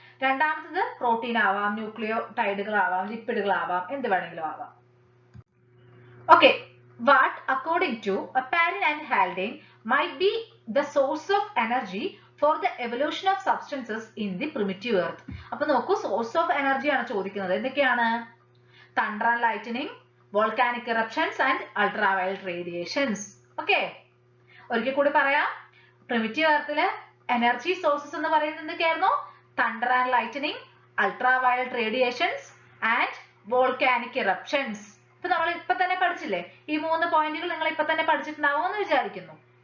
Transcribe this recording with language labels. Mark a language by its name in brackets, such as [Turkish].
[Malayalam] രണ്ടാമത്തത് പ്രോട്ടീൻ ആവാം, ന്യൂക്ലിയോ ടൈഡുകൾ ആവാം, ലിപ്പിഡുകൾ ആവാം, എന്ത് വേണമെങ്കിലും ആവാം. [English] Okay, what according to Oparin and Haldane might be the source of energy for the evolution of substances in the primitive earth. [Malayalam] അപ്പൊ നോക്കൂ, സോഴ്സ് ഓഫ് എനർജി ആണ് ചോദിക്കുന്നത്. എന്തൊക്കെയാണ്? [English] thunder and lightning, volcanic eruptions and ultraviolet radiations. [Malayalam] Okay, ഒരിക്കൽ കൂടി പറയാം. Primitive എർത്തിലെ energy sources എന്ന് പറയുന്നത് എന്തൊക്കെയായിരുന്നു? [English] thunder and lightning, ultraviolet radiations and volcanic eruptions. [Malayalam] ഇപ്പൊ നമ്മൾ ഇപ്പൊ തന്നെ പഠിച്ചില്ലേ? ഈ 3 പോയിന്റുകൾ നിങ്ങൾ ഇപ്പൊ തന്നെ പഠിച്ചിട്ടുണ്ടാവും എന്ന് വിചാരിക്കുന്നു.